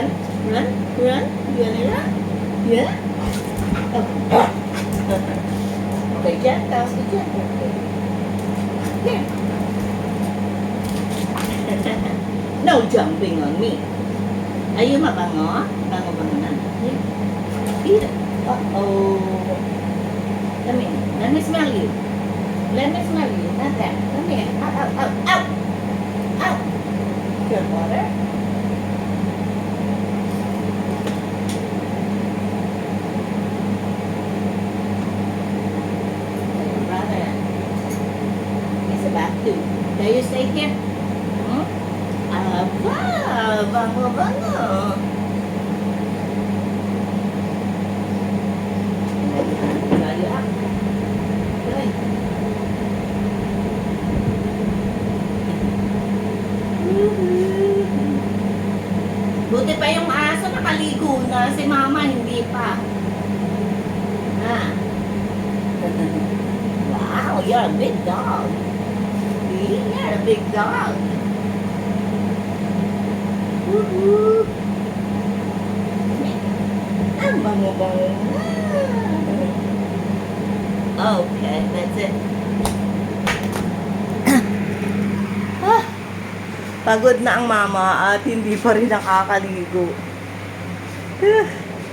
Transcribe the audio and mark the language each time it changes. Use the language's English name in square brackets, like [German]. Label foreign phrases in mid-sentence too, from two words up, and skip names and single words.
[English] You wanna run? Yeah? Okay, gentle. Here. No jumping on me. Are you mabango? [Filipino] Bango na. [English] Here. Eat it. Uh-oh. Come here. Let me smell you. Not that. Come here. Out. Good water. Your brother is a bath too. Can you stay here? Bango. Layo up. Good. [Filipino] Buti pa yung aso nakaligo na, si mama hindi pa. [English] Wow, you're a big dog. See? You're a big dog. [Filipino] Ang bango-bango na. [English] Okay, that's it. [Filipino] Pagod na ang mama at hindi pa rin nakakaligo.